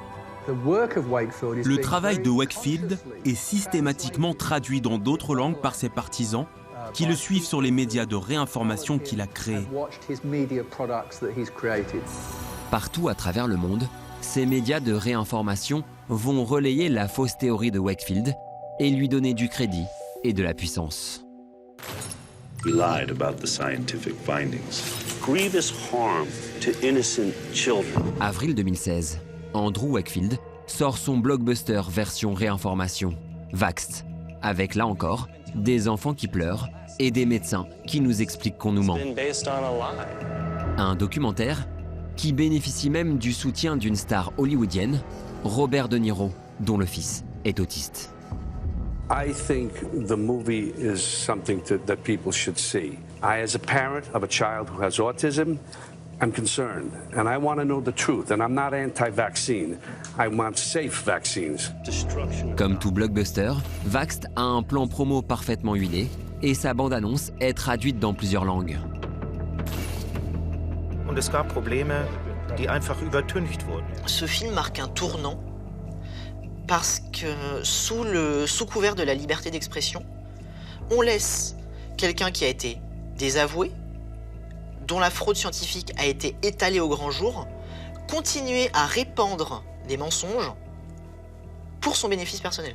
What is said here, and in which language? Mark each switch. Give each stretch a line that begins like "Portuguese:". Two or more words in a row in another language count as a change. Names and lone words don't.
French: Le travail de Wakefield est systématiquement traduit dans d'autres langues par ses partisans qui le suivent sur les médias de réinformation qu'il a créés. Partout à travers le monde, ces médias de réinformation vont relayer la fausse théorie de Wakefield et lui donner du crédit et de la puissance.
English: He lied about the scientific findings. Grievous harm to innocent children.
French: Avril 2016, Andrew Wakefield sort son blockbuster version réinformation, Vaxxed, avec là encore des enfants qui pleurent et des médecins qui nous expliquent qu'on nous ment. Un documentaire qui bénéficie même du soutien d'une star hollywoodienne, Robert De Niro, dont le fils est autiste.
English: I think the movie is something that people should see. I, as a parent of a child who has autism, I'm concerned, and I want to know the truth, and I'm not anti-vaccine. I want safe vaccines.
French: Comme tout blockbuster, Vaxxed a un plan promo parfaitement huilé et sa bande-annonce est traduite dans plusieurs langues.
German: Und es gab Probleme, die einfach übertüncht wurden.
French: Ce film marque un tournant parce que sous couvert de la liberté d'expression, on laisse quelqu'un qui a été désavoué, dont la fraude scientifique a été étalée au grand jour, continuer à répandre des mensonges pour son bénéfice personnel.